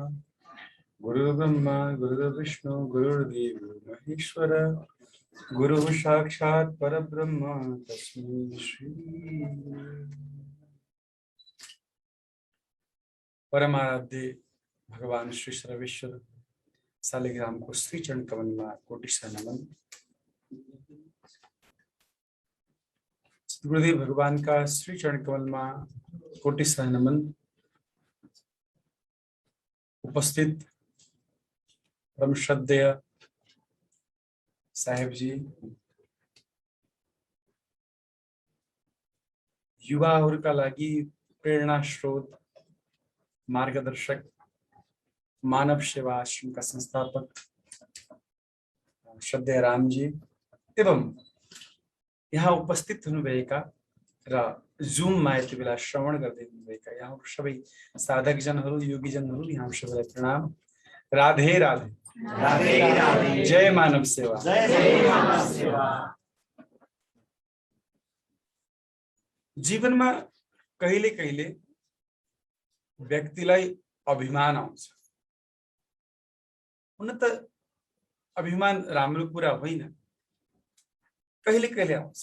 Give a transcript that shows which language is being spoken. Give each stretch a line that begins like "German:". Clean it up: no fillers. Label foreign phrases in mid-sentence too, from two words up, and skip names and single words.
Sanskrit: गुरुर्ब्रह्मा गुरुर्विष्णु गुरुर्देवो महेश्वर गुरुः साक्षात् परब्रह्म तस्मै
Hindi: श्री परमाराध्य भगवान श्री सर्वेश्वर शालिग्राम को श्री चरण कमल में कोटि नमन। गुरुदेव भगवान का श्री चरण कमल में कोटि नमन।
Nepali: उपस्थित परम श्रद्धेय साहेब जी, युवाहरूका लागि प्रेरणा स्रोत, मार्गदर्शक, मानव सेवा आश्रम का संस्थापक श्रद्धेय राम जी एवं यहाँ उपस्थित हुनुभएका र जुम मा यति बेला श्रवण गर्दै हुनुभएका यहाँ सबै साधक जनहरू, योगी जनहरू, यहाँ सबैलाई प्रणाम। राधे राधे। राधे राधे। जय मानव सेवा। जय मानव सेवा। जीवनमा कहिले कहिले व्यक्तिलाई अभिमान आउँछ। हुन त अभिमान राम्रो कुरा होइन, कहिले कहिले आउँछ।